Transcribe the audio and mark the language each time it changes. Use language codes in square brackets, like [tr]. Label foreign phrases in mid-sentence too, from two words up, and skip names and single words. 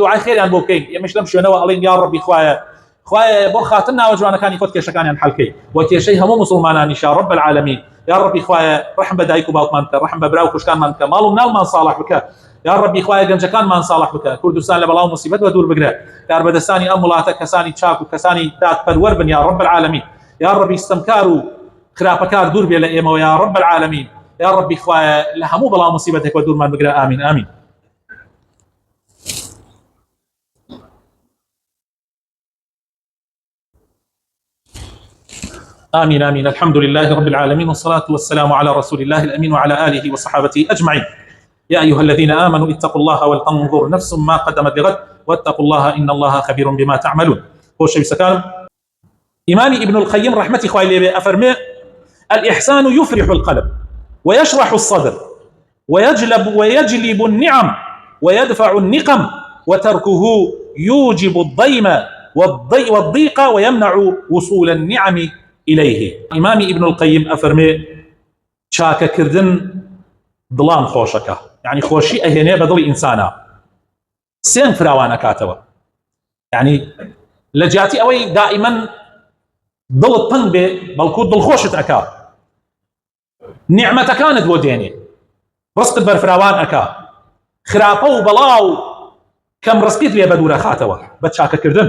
[ckb] دوعای خێریان بۆ بکەین ئێمەش لەم شوێنەوە ئەڵێن [ar] یا ڕەبی [ckb] خوایە بۆ خاتر ناوە جوانەکانی خۆت کێشەکانیان حەڵکەی و کێشەی هەموو مسلمانانیش [ar] یا رب العالمین یا ڕەبی [ckb] خوایە رحم بە دایک و باوکمان بکە رحم بە براو کوشکانمان بکە ماڵ و مناڵمان ساڵح بکە [ar] یا ڕەبی [ckb] خوایە گەنجەکانمان ساڵح بکە کوردستان لە بەڵاو مصیبەت و دوور بگرە کاربەدەستانی ئەم وڵاتە کەسانی چاک و کەسانی دادپەروەر بن [ar] یا رب العالمین یا ڕەبی [ckb] ستەمکار و خراپەکار دوور بێ لە ئێمەوە [ar] یا رب العالمین يا ربي [ckb] خوایە لە هەموو بەڵام مصیبەتێکەوە دوورمان بگرە. [ar] ئامین ئامین. آمين آمين. الحمد لله رب العالمين والصلاة والسلام على رسول الله الأمين وعلى آله وصحابته أجمعين. يا أيها الذين آمنوا اتقوا الله ولتنظر نفس ما قدمت لغد واتقوا الله إن الله خبير بما تعملون. هو الشيء سكان إمام ابن القيم رحمة [ckb] خوالي أفرمي: [ar] الإحسان يفرح القلب ويشرح الصدر ويجلب النعم ويدفع النقم، وتركه يوجب الضيم والضيق ويمنع وصول النعم إليه. [ckb] إمام ابن القيم أفرمي: چاکە کردن دڵان خۆشەکە، يعني خۆشی ئەهێنێ بە دڵی ئینسانە، سێن فراوان ئەکاتەوە. يعني لە جیاتی ئەوەی دائیمەن دڵت تەنگ بێ بەڵکو دڵخۆشت ئەکا، نیعمەتەکانت بۆ دێنێ، ڕزقت بەرفراوان ئەکا، خراپە و بەڵاو کەم ڕزقیت لێ بە دوورە خاتەوە بە چاکەکردن.